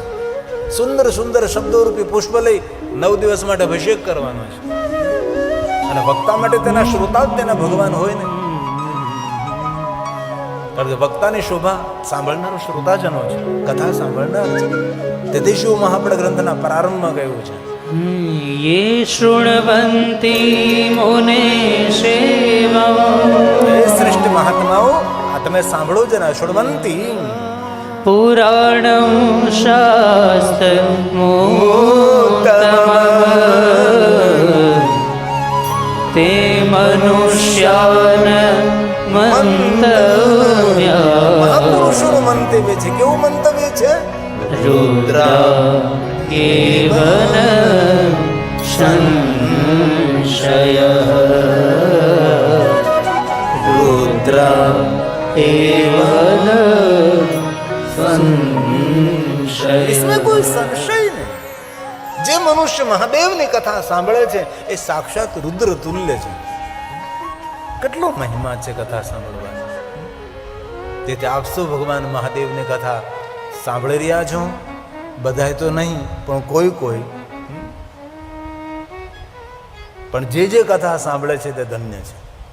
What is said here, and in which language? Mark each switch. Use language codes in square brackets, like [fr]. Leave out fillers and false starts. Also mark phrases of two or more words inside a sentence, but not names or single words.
[gu] સુંદર સુંદર શબ્દોરૂપી પુષ્પ લઈ 9 દિવસ માટે અભિષેક કરવાનો છે. અને વક્તા માટે તેના શ્રોતા જ તેના ભગવાન હોય ને. કારણ કે વક્તાની શોભા સાંભળનારો શ્રોતાજનો છે, કથા સાંભળનાર છે. તેથી શિવ મહાપડ ગ્રંથના પ્રારંભમાં કહ્યું છે, [sa] ये शृण्वन्ति मुने सेवा [gu] હે શ્રેષ્ઠ મહાત્માઓ, આ તમે સાંભળો જ ના. શૃણવંતી [sa] पुराणं शास्त्रमोत्तमम् ते मनुष्यान् मंतव्या [gu] મહાપુરુષોનું મંતવ્ય છે. કેવું મંતવ્ય છે? [sa] रुद्रा एवन संशय रुद्रा एवन संशय. [hi] इसमें कोई संशय नहीं. [gu] જે મનુષ્ય મહાદેવની કથા સાંભળે છે એ સાક્ષાત રુદ્ર તુલ્ય છે. કેટલો મહિમા છે કથા સાંભળવાનો. તેથી આપ સૌ ભગવાન મહાદેવની કથા સાંભળી રહ્યા છો. બધાય તો નહીં, પણ કોઈ કોઈ. પણ જે કથા સાંભળે છે તે ધન્ય છે.